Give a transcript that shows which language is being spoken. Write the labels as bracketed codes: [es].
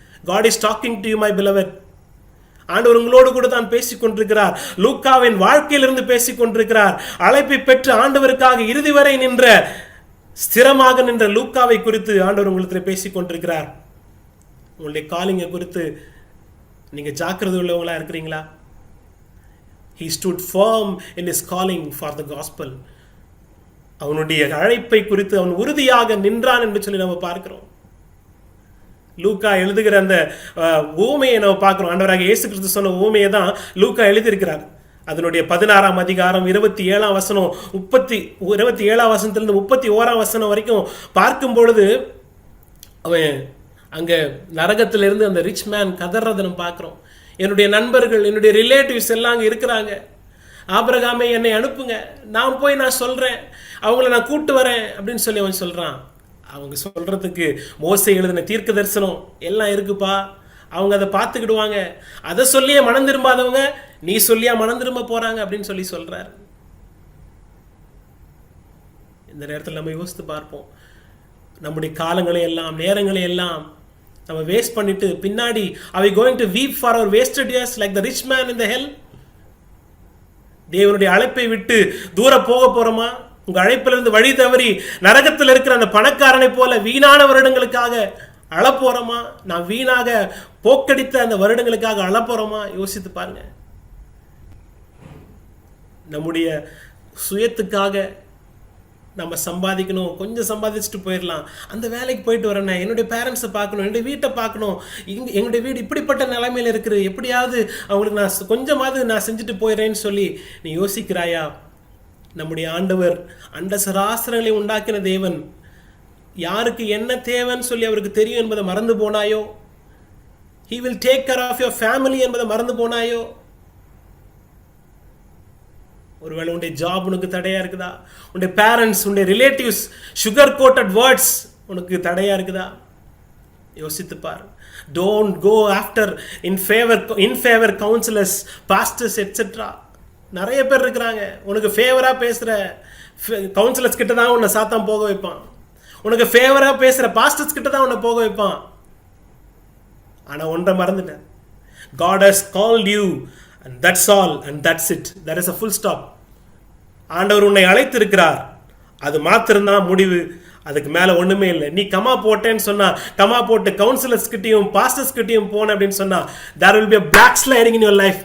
[en] God is talking to you my beloved. [ta] ஆண்டவர் உங்களோடு கூட தான் பேசிக் கொண்டிருக்கிறார். லூக்காவின் வாழ்க்கையிலிருந்து பேசிக் கொண்டிருக்கிறார். அழைப்பை பெற்று ஆண்டவருக்காக இறுதி வரை நின்ற, ஸ்திரமாக நின்ற லூக்காவை குறித்து ஆண்டவர் உங்களுக்கு பேசிக் கொண்டிருக்கிறார். உங்களுடைய காலிங்கை குறித்து நீங்க ஜாக்கிரதை உள்ளவங்களா இருக்கிறீங்களா? [en] He stood firm in his calling for the gospel. [ta] அவனுடைய அழைப்பை குறித்து அவன் உறுதியாக நின்றான் என்று சொல்லி நம்ம பார்க்கிறோம். லூக்கா எழுதுகிற அந்த ஊமையை நம்ம பார்க்கிறோம். ஆண்டவராக இயேசு கிறிஸ்து சொன்ன ஊமையை தான் லூக்கா எழுதியிருக்கிறார். அதனுடைய 16ஆம் அதிகாரம் 27ஆம் வசனம் 27ஆம் வசனத்திலிருந்து 31ஆம் வசனம் வரைக்கும் பார்க்கும் பொழுது, அவன் அங்கே நரகத்திலிருந்து அந்த ரிச் மேன் கதறதை நம்ம பார்க்குறோம். என்னுடைய நண்பர்கள், என்னுடைய ரிலேட்டிவ்ஸ் எல்லாம் அங்கே இருக்கிறாங்க. ஆபிரகாமே என்னை அனுப்புங்க, நான் போய் நான் சொல்கிறேன், அவங்கள நான் கூட்டு வரேன் அப்படின்னு சொல்லி அவன் சொல்கிறான். அவங்க சொல்கிறதுக்கு மோசே எழுதின தீர்க்க தரிசனம் எல்லாம் இருக்குப்பா, அவங்க அதை பார்த்துக்கிடுவாங்க. அதை சொல்லியே மனம் திரும்பாதவங்க நீ சொல்லியா மனம் திரும்ப போகிறாங்க அப்படின்னு சொல்லி சொல்கிறார். இந்த நேரத்தில் நம்ம யோசித்து பார்ப்போம். நம்முடைய காலங்களை எல்லாம், நேரங்களை எல்லாம் நம்ம வேஸ்ட் பண்ணிட்டு பின்னாடி [en] are we going to weep for our wasted years like the rich man in the hell? [ta] தேவனுடைய அழைப்பை விட்டு தூர போக போறோமா? உங்க அழைப்பிலிருந்து வழி தவறி நரகத்தில் இருக்கிற அந்த பணக்காரனை போல வீணான வருடங்களுக்காக அழப்போறோமா? நான் வீணாக போக்கடித்த அந்த வருடங்களுக்காக அழப்போறோமா? யோசித்து பாருங்க. நம்முடைய சுயத்துக்காக நம்ம சம்பாதிக்கணும், கொஞ்சம் சம்பாதிச்சுட்டு போயிடலாம், அந்த வேலைக்கு போயிட்டு வரேன், என்னுடைய பேரண்ட்ஸை பார்க்கணும், என்னுடைய வீட்டை பார்க்கணும், எங்களுடைய வீடு இப்படிப்பட்ட நிலைமையில் இருக்குது, எப்படியாவது அவங்களுக்கு நான் கொஞ்சமாவது நான் செஞ்சுட்டு போயிடுறேன்னு சொல்லி நீ யோசிக்கிறாயா? நம்முடைய ஆண்டவர் அண்ட சராசரங்களை உண்டாக்கின தேவன், யாருக்கு என்ன தேவைன்னு சொல்லி அவருக்கு தெரியும் என்பதை மறந்து போனாயோ? [en] He will take care of your family [ta] என்பதை மறந்து போனாயோ? ஒருவேளை உன்னுடைய ஜாப் உனக்கு தடையா இருக்குதா? உன்னுடைய பேரண்ட்ஸ், உன்னுடைய ரிலேட்டிவ்ஸ் சுகர் கோட்டட் வேர்ட்ஸ் உனக்கு தடையா இருக்குதா? யோசித்து பார். [en] Don't go after in favour councillors, pastors etcetera. [ta] நிறைய பேர் இருக்கிறாங்க, உனக்கு ஃபேவரா பேசுற கவுன்சிலர்ஸ் கிட்ட தான் உன்னை சாத்தான் போக வைப்பான். உனக்கு ஃபேவரா பேசுற பாஸ்டர்ஸ் கிட்ட தான் உன்னை போக வைப்பான். ஆனா ஒன்றை மறந்துட்டேன். [en] God has called you and that's all and that's it. There is a full stop. [ta] ஆண்டவர் உன்னை அழைத்திருக்கிறார், அது மாத்திரம்தான் முடிவு, அதுக்கு மேலே ஒன்றுமே இல்லை. நீ கமா போட்டேன்னு சொன்னா, கமா போட்டு கவுன்சிலர்ஸ் கிட்டையும் பாஸ்டர்ஸ் கிட்டையும் போன அப்படின்னு சொன்னா, [en] there will be a backsliding in your life.